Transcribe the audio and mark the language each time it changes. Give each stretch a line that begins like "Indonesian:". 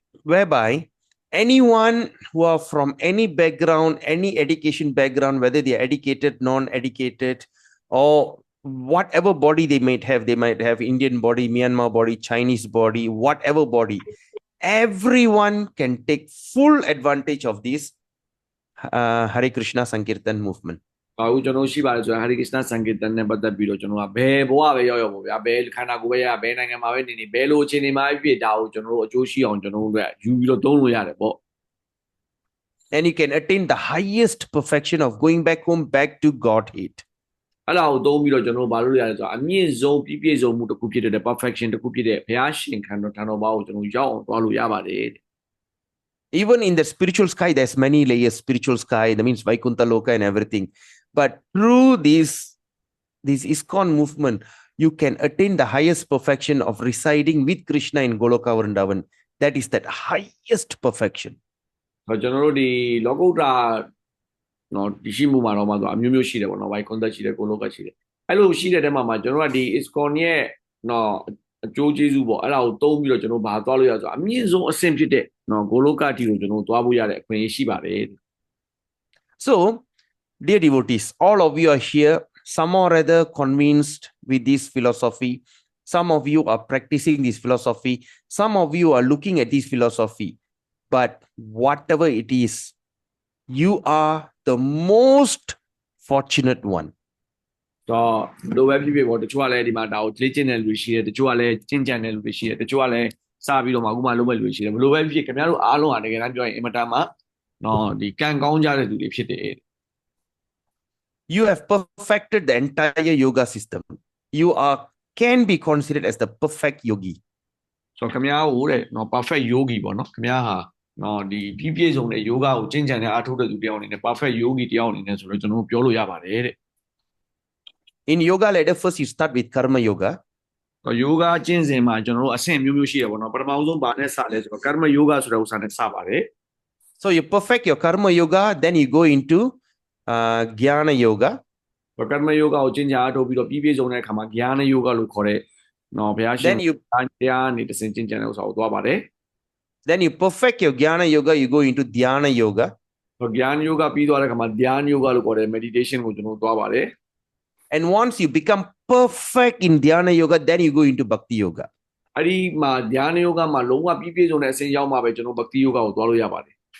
English: Whereby anyone who are from any background, any education background, whether they are educated, non-educated, or whatever body they might have Indian body, Myanmar body, Chinese body, whatever body, everyone can take full advantage of this Hare Krishna Sankirtan movement.
Burmese: အခုကျွန်တော်ရှိပါတယ်ဆိုတော့ Hare Krishna Sankirtan နဲ့ပတ်သက်ပြီးတော့ကျွန်တော်ကဘယ်ဘဝပဲရောက်ပေါ့ဗျာဘယ်ခန္ဓာကိုယ်ပဲရဘယ်နိုင်ငံမှာပဲနေဘယ်လိုအခြေအနေမှာဖြစ်ဒါကိုကျွန်တော်တို့အကျိုးရှိအောင်ကျွန်တော်တို့ကယူပြီးတော့သုံးလို့ရတယ်ပေါ့
English: And you can attain the highest perfection of going back home, back to Godhead.
Burmese: အဲ့ဒါကိုသုံးပြီးတော့ကျွန်တော်တို့ဘာလို့ရလဲဆိုတော့အမြင့်ဆုံးပြည့်စုံမှုတစ်ခုဖြစ်တဲ့ perfection တစ်ခုဖြစ်တဲ့ဘုရားရှင်ခန္ဓာဘာကိုကျွန်တော်ရောက်အောင်သွားလို့ရပါတယ်
English: Even in the spiritual sky, there's many layers. Spiritual sky, that means Vaikuntha Loka and everything. But through this ISKCON movement, you can attain the highest perfection of residing with Krishna in Goloka Vrindavan. That is that highest perfection.
Burmese: ကျွန်တော်တို့ဒီလောကုတ္တရာဒီရှိမှုမှာတော့မှဆိုအမျိုးမျိုးရှိတယ်ပေါ့နော် Vaikuntha ရှိတယ် Goloka ရှိတယ်အဲ့လိုရှိတဲ့တဲမှာကျွန်တော်ကဒီ ISKCON ရဲ့အကျိုးကျေးဇူးပေါ့အဲ့ဒါကိုသုံးပြီးတော့ကျွန်တော်ဘာသွားလို့ရဆိုအမြင့်ဆုံးအဆင့်ဖြစ်တဲ့Goloka တီကိုကျွန်တော်သွားဖို့ရတဲ့အခွင့်အရေးရှိပါတယ်
English: So, dear devotees, all of you are here, some or other convinced with this philosophy. Some of you are practicing this philosophy. Some of you are looking at this philosophy. But whatever it is, you are the most fortunate one.
Burmese: တော့လိုပဲဖြစ်ဖြစ်ပေါ့တချို့ကလည်းဒီမှာဒါကိုလေ့ကျင့်တဲ့လူရှိတယ်တချို့ကလည်းကျင့်ကြံတဲ့လူရှိတယ်တချို့ကလည်းစပြီးတော့မှအခုမှလုပ်မဲ့လူရှိတယ်ဘယ်လိုပဲဖြစ်ဖြစ်ခင်ဗျားတို့အားလုံးဟာတကယ်တမ်းပြောရင်အင်မတန်မှဒီကံကောင်းကြတဲ့သူတွေဖြစ်တယ်
English: You have perfected the entire yoga system. You can be considered as the perfect yogi.
Burmese: ဆိုတော့ခင်ဗျားကိုတဲ့perfect yogi ပေါ့နော်ခင်ဗျားဟာဒီပြည့်စုံတဲ့ yoga ကိုကျင့်ကြံတဲ့အားထုတ်တဲ့သူတယောက်အနေနဲ့ perfect yogi တယောက်အနေနဲ့ဆိုတော့ကျွန်တော်ပြောလို့ရပါတယ်တဲ့
English: In yoga ladder, first you start with karma yoga.
Burmese: တော့ yoga ကျင့်စဉ်မှာကျွန်တော်တို့အဆင့်မျိုးမျိုးရှိတယ်ပေါ့နော်ပထမဆုံးဘာနဲ့စလဲဆိုတော့ karma yoga ဆိုတဲ့ဥစ္စာနဲ့စပါတယ်
English: So you perfect your karma yoga, then you go into jnana yoga.
Burmese: တော့ karma yoga ကိုကျင့်ကြအားထုတ်ပြီးတော့ပြည့်စုံတဲ့အခါမှာ jnana yoga လို့ခေါ်တဲ့ဘုရားရှင်တရားနေတစင်ကျင့်ကြံတဲ့ဥစ္စာကိုသွားပါတယ်
English: Then you perfect your jnana yoga, you go into dhyana yoga.
Burmese: တော့ jnana yoga ပြီးသွားတဲ့အခါမှာ dhyana yoga လို့ခေါ်တဲ့ meditation ကိုကျွန်တော်သွားပါတယ်
English: And once you become perfect in dhyana yoga, then you go into bhakti yoga.
Burmese: အဲ့ဒီမှာဓာနယောဂမှာလုံးဝပြည့်ပြည့်စုံတဲ့အစဉ်ရောက်မှာပဲကျွန်တော်ဘက္တိယောဂကိုသွားလို့ရပါတယ်